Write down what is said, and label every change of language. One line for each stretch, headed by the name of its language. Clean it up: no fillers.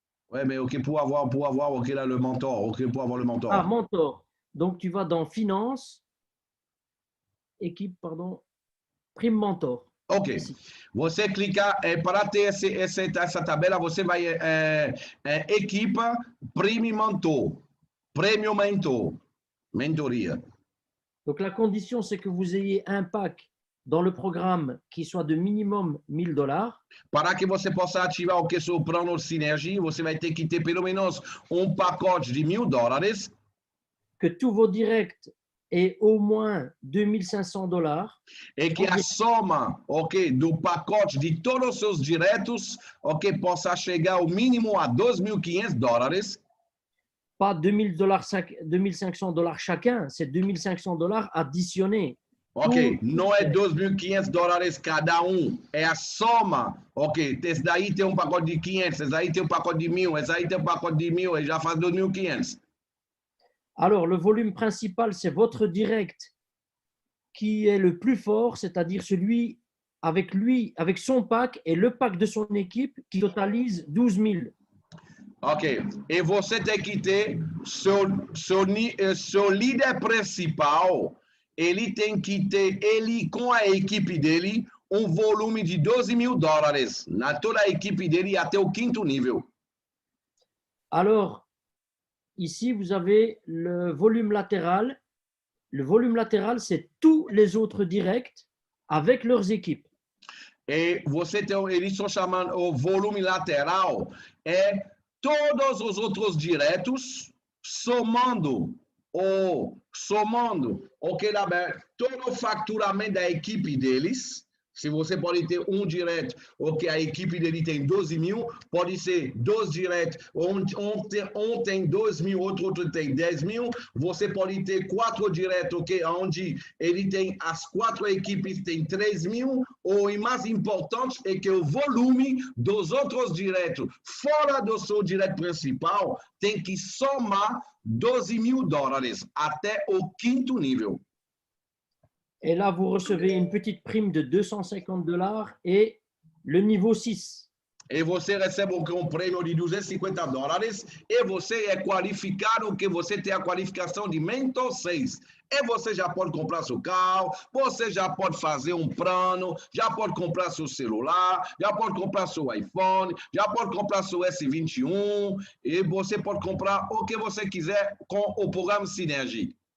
French: Ouais, mais ok, pour avoir, ok, là, le mentor. Ok, pour avoir le mentor. Ah, mentor. Donc, tu vas dans Finance, équipe, pardon, Prime Mentor. Ok. Ici.
Portuguese: Você clica, para ter essa tabela, você vai equipe Prime Mentor. Premium Mentor. Mentoria.
French: Donc, la condition, c'est que vous ayez un pack dans le programme qui soit de minimum $1000.
Portuguese: Para que você possa ativar o que seu plano de sinergia, você vai ter que ter pelo menos pacote de $1000.
French: Que tous vos directs aient au moins $2500.
Portuguese: E que a soma, ok, do pacote de todos os seus diretos, ok, possa chegar ao mínimo a $2.500.
French: Pas $2500 chacun, c'est $2500 additionnés.
Portuguese: Ok, não é $2.500 cada é a soma. Ok, esse daí tem pacote de 500, esse daí tem pacote de 1000, esse aí tem pacote de 1000 e já faz 2.500.
French: Alors, le volume principal, c'est votre direct qui est le plus fort, c'est-à-dire celui avec son pack et le pack de son équipe qui totalise 12 000.
Portuguese: Ok, e você tem que ter seu líder principal, ele tem que ter, ele com a equipe dele, volume de $12.000 na toda a equipe dele até o 5º nível.
French: Alors, ici, vous avez le volume latéral. Le volume latéral, c'est tous les autres directs avec leurs équipes.
Portuguese: E você tem, eles estão chamando o volume lateral, todos os outros diretos somando, ok, lá, todo o faturamento da equipe deles. Se você pode ter direto, ok, a equipe dele tem 12.000, pode ser 2 diretos, um tem 2.000, outro tem 10.000, você pode ter 4 diretos, ok, onde ele tem, as 4 equipes tem 3.000, ou o mais importante é que o volume dos outros diretos, fora do seu direto principal, tem que somar $12.000 até o 5º nível.
French: Et là, vous recevez une petite prime de $250 et le niveau 6.
Portuguese: E você recebe prêmio de $250 e você é qualificado, que você tem a qualificação de Mentor 6. E você já pode comprar seu carro, você já pode fazer plano, já pode comprar seu celular, já pode comprar seu iPhone, já pode comprar seu S21 e você pode comprar o que você quiser com o programa Synergie.